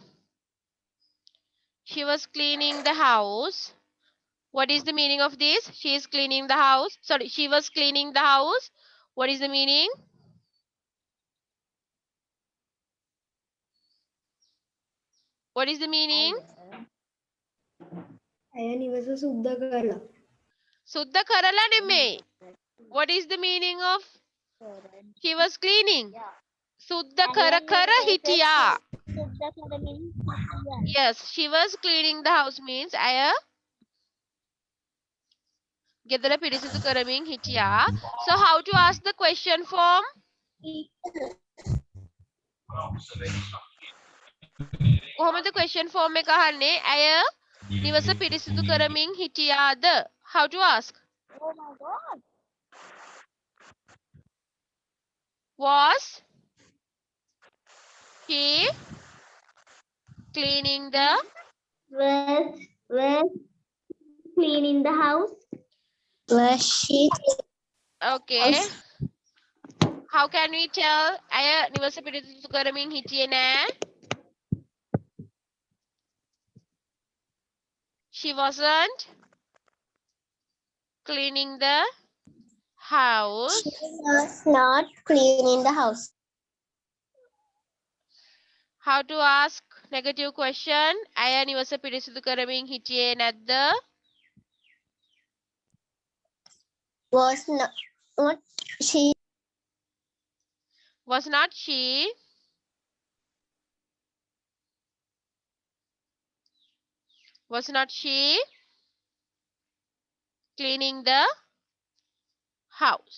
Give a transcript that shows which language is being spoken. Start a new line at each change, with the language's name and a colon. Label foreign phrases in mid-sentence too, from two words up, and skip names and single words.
English: She was cleaning the house. What is the meaning of this? She is cleaning the house. Sorry, she was cleaning the house. What is the meaning? What is the meaning?
Sinhala: සුද්ධ කරලා නෙමෙයි.
English: What is the meaning of he was cleaning?
Sinhala: සුද්ධ කර කර හිටියා.
English: Yes, she was cleaning the house means
Sinhala: ඇය ගෙදර පිරිසිදු කරමින් හිටියා.
English: So how to ask the question form?
Sinhala: කොහොමද
English: question form
Sinhala: එක අහන්නේ? ඇය නිවස පිරිසිදු කරමින් හිටියාද?
English: How to ask? Oh my God. Was he cleaning the Was cleaning the house? Was she? okay? How can we tell
Sinhala: ඇය නිවස පිරිසිදු කරමින් හිටියේ නෑ?
English: She wasn't cleaning the house. She was not cleaning the house. How to ask negative question?
Sinhala: ඇය නිවස පිරිසිදු කරමින් හිටියේ නැද්ද?
English: Was not she? Was not she cleaning the house?